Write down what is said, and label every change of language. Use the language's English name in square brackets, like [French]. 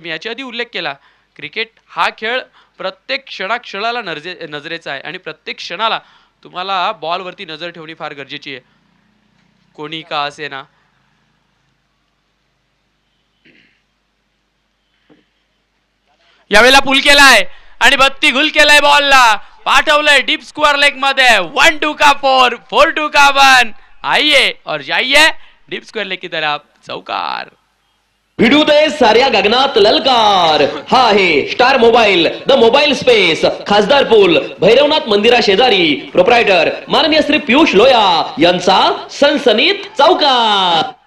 [Marathi] मी याच्या आधी उल्लेख केला, क्रिकेट हा खेळ प्रत्येक क्षणाला नजरेचा आहे आणि प्रत्येक क्षणाला तुम्हाला बॉलवरती नजर ठेवणी फार गरजेची आहे, कोणी का असे ना. यावेळेला पुल केलाय आणि बत्ती गुल केलाय, बॉलला पाठवलंय डीप स्क्वेअर लेग मध्ये. [Hindi] 1-2 का 4, 4-2 का 1. आइए और जाइए डीप स्क्वेअर लेग की तरफ, चौकार. [Marathi] भिडू दे साऱ्या गगनात ललकार. हा आहे star mobile, the mobile space, खासदार पूल, भैरवनाथ मंदिरा शेजारी. प्रोप्रायटर माननीय श्री पियुष लोया यांचा सनसनीत चौकार.